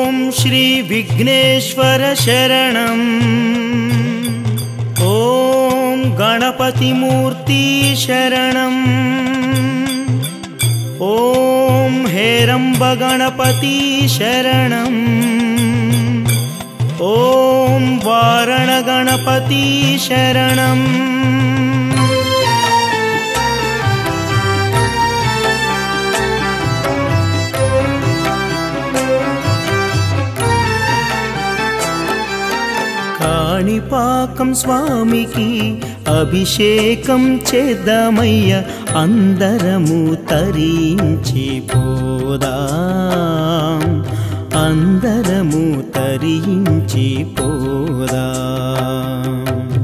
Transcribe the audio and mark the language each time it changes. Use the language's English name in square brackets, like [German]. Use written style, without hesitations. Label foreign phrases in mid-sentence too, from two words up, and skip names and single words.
[Sanskrit] श्री विघ्नेश्वर शरणम्। ॐ गणपति मूर्ति शरणम्। ॐ हेरंब गणपति शरणम्। ॐ वारण गणपति शरणम्। [Telugu] కాణిపాకం స్వామికి అభిషేకం చేద్దామయ్య అందరము తరించి పోదాం, అందరము తరించి పోదాం।